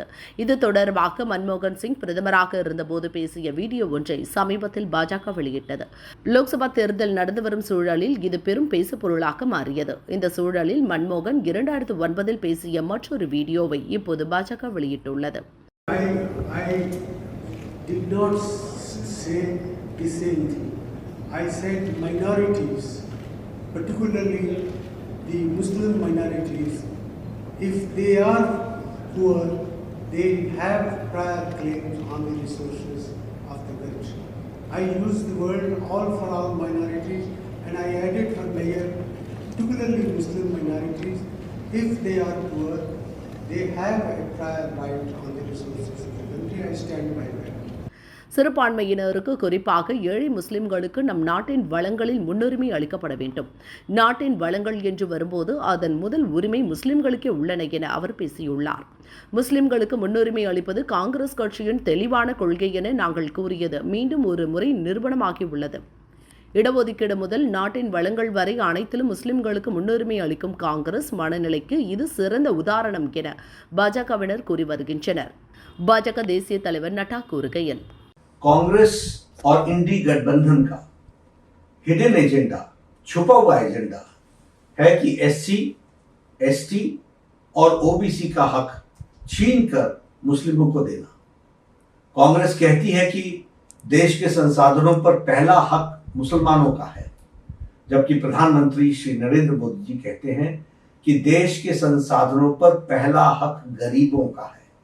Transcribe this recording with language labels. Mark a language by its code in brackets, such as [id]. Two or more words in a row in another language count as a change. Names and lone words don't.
[ta] இது தொடர்பாக மன்மோகன் சிங் பிரதமராக இருந்தபோது பேசிய வீடியோ ஒன்றை சமீபத்தில் பாஜக வெளியிட்டது. லோக்சபா தேர்தல் நடந்து வரும் சூழலில் இது பெரும் பேசுபொருளாக மாறியது. இந்த சூழலில் மன்மோகன் 2009 பேசிய மற்றொரு வீடியோவை இப்போது பாஜக வெளியிட்டுள்ளது. [en] Did not say the same thing. I said minorities, particularly the Muslim minorities, if they are poor, they have prior claims on the resources of the country. I used the word all for all minorities, and I added for mayor, particularly Muslim minorities, if they are poor, they have a prior right on the resources of the country. I stand by that. [ta] சிறுபான்மையினருக்கு குறிப்பாக ஏழை முஸ்லிம்களுக்கு நம் நாட்டின் வளங்களில் முன்னுரிமை அளிக்கப்பட வேண்டும். நாட்டின் வளங்கள் என்று வரும்போது அதன் முதல் உரிமை முஸ்லிம்களுக்கே உள்ளன என அவர் பேசியுள்ளார். முஸ்லிம்களுக்கு முன்னுரிமை அளிப்பது காங்கிரஸ் கட்சியின் தெளிவான கொள்கை என நாங்கள் கூறியது மீண்டும் ஒரு முறை நிரூபணமாகியுள்ளது. இடஒதுக்கீடு முதல் நாட்டின் வளங்கள் வரை அனைத்திலும் முஸ்லிம்களுக்கு முன்னுரிமை அளிக்கும் காங்கிரஸ் மனநிலைக்கு இது சிறந்த உதாரணம் என பாஜகவினர் கூறி வருகின்றனர். பாஜக தேசிய தலைவர் நட்டா கூறுகையில், [hi] कांग्रेस और इंडी गठबंधन का [en] hidden agenda, [hi] छुपा हुआ एजेंडा है कि एससी, एसटी और ओबीसी का हक छीनकर मुस्लिमों को देना। कांग्रेस कहती है कि देश के संसाधनों पर पहला हक मुसलमानों का है, जबकि प्रधानमंत्री श्री नरेंद्र मोदी जी कहते हैं कि देश के संसाधनों पर पहला हक गरीबों का है।